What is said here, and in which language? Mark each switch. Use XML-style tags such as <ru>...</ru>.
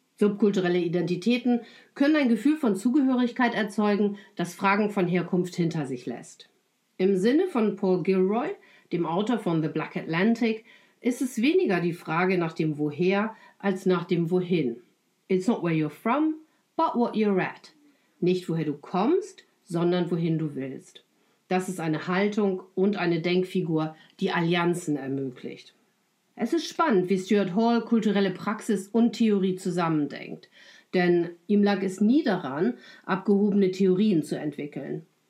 <de>Subkulturelle Identitäten können ein Gefühl von Zugehörigkeit erzeugen, das Fragen von Herkunft hinter sich lässt. Im Sinne von Paul Gilroy, dem Autor von The Black Atlantic, ist es weniger die Frage nach dem Woher als nach dem Wohin.</de> <en>It's not where you're from, but what you're at.</en> <de>Nicht woher du kommst, sondern wohin du willst. Das ist eine Haltung und eine Denkfigur, die Allianzen ermöglicht. Es ist spannend, wie Stuart Hall kulturelle Praxis und Theorie zusammendenkt. Denn ihm lag es nie daran, abgehobene Theorien zu entwickeln.</de>